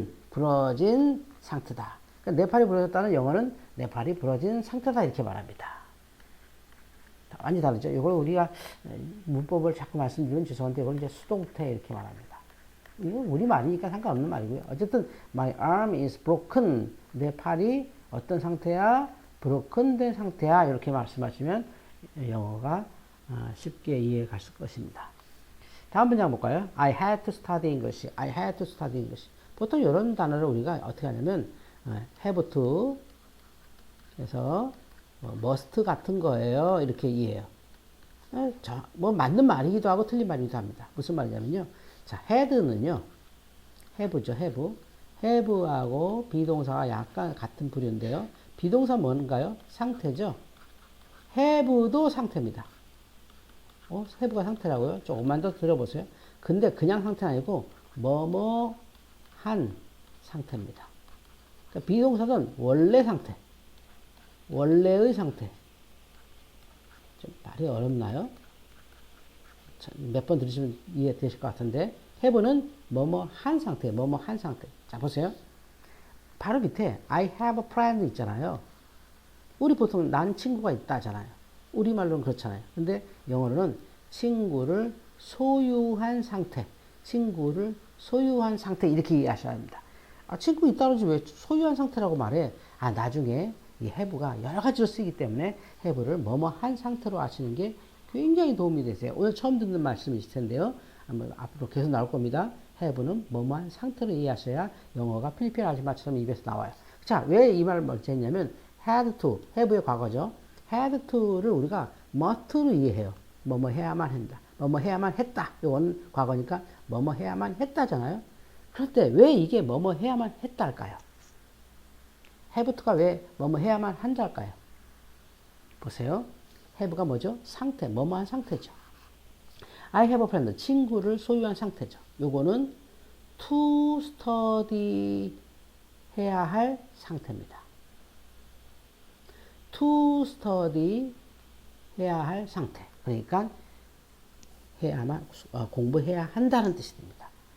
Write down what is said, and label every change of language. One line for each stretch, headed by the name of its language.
Korean: 부러진 상태다. 그러니까 내 팔이 부러졌다는 영어는 내 팔이 부러진 상태다 이렇게 말합니다. 완전히 다르죠. 이걸 우리가 문법을 자꾸 말씀드리면 죄송한데 이걸 이제 수동태 이렇게 말합니다. 이건 우리 말이니까 상관없는 말이고요. 어쨌든
English: my arm is broken.
Korean: 내 팔이 어떤 상태야? broken 된 상태야. 이렇게 말씀하시면 영어가 쉽게 이해가 갈 것입니다. 다음 문장 볼까요?
English: I had to study English. I had to study English.
Korean: 보통 이런 단어를 우리가 어떻게 하냐면 have to 그래서 must 같은 거예요. 이렇게 이해해요. 뭐 맞는 말이기도 하고 틀린 말이기도 합니다. 무슨 말이냐면요. 자, had는요. have죠. have하고 비동사가 약간 같은 부류인데요. 비동사 뭔가요? 상태죠. have도 상태입니다. have가 상태라고요? 조금만 더 들어보세요. 근데 그냥 상태는 아니고 뭐뭐 한 상태입니다. 그러니까 비동사는 원래 상태. 원래의 상태. 좀 말이 어렵나요? 몇 번 들으시면 이해되실 것 같은데 have는 뭐뭐 한 상태, 뭐뭐 한 상태. 자, 보세요. 바로 밑에
English: I have a friend
Korean: 있잖아요. 우리 보통 난 친구가 있다잖아요. 우리말로는 그렇잖아요. 근데 영어로는 친구를 소유한 상태, 친구를 소유한 상태 이렇게 이해하셔야 합니다. 친구 있다고 하지 왜 소유한 상태라고 말해? 나중에 이 have가 여러 가지로 쓰이기 때문에 have를 뭐뭐 한 상태로 하시는 게 굉장히 도움이 되세요. 오늘 처음 듣는 말씀이실 텐데요. 한번 앞으로 계속 나올 겁니다. have는 뭐뭐 한 상태로 이해하셔야 영어가 필리핀 아줌마처럼 입에서 나와요. 자, 왜 이 말을 먼저 했냐면 had to, have의 과거죠. had to를 우리가 must로 이해해요. 뭐뭐 해야만 한다. 뭐뭐 해야만 했다. 이건 과거니까 뭐뭐 해야만 했다잖아요. 그런데 왜 이게 뭐뭐 해야만 했다 할까요? have to가 왜 뭐뭐 해야만 한다 할까요? 보세요. have가 뭐죠? 상태, 뭐뭐한 상태죠.
English: I have a friend,
Korean: 친구를 소유한 상태죠. 요거는 to study 해야 할 상태입니다. to study 해야 할 상태. 그러니까 해야만 공부해야 한다는 뜻이 됩니다.